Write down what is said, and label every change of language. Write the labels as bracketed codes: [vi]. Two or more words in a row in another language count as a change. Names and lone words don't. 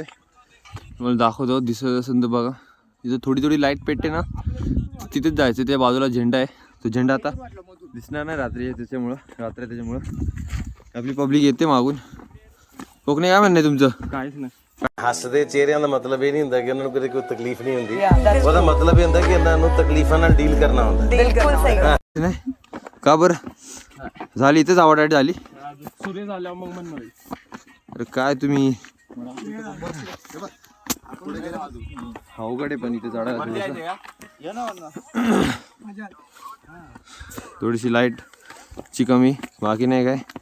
[mr] तुम्हाला दाखवतो, दिसत असेल तर बघा. इथं थोडी थोडी लाईट पेटते ना, तिथेच जायचं. त्या बाजूला झेंडा आहे. तो झेंडा आता दिसणार नाही रात्री, त्याच्यामुळं रात्र त्याच्यामुळं आपली पब्लिक येते मागून. कोकणे काय म्हणणं आहे तुमचं? काहीच नाही. [pa] हसदे चेहरिਆਂ ਦਾ ਮਤਲਬ ਇਹ ਨਹੀਂ ਹੁੰਦਾ ਕਿ ਉਹਨਾਂ ਨੂੰ ਕਦੇ ਕੋਈ ਤਕਲੀਫ ਨਹੀਂ ਹੁੰਦੀ. ਉਹਦਾ ਮਤਲਬ ਇਹ ਹੁੰਦਾ ਕਿ ਇਹਨਾਂ ਨੂੰ ਤਕਲੀਫਾਂ ਨਾਲ ਡੀਲ ਕਰਨਾ ਹੁੰਦਾ. [mr] बिल्कुल सही. नाही का बरं झाली इथेच आवडायची झाली. सूर्य झाल्यावर मग म्हणणार. अरे काय तुम्ही अवघड आहे पण इथे चढायला. थोडीशी लाईट ची कमी, बाकी नाही काय.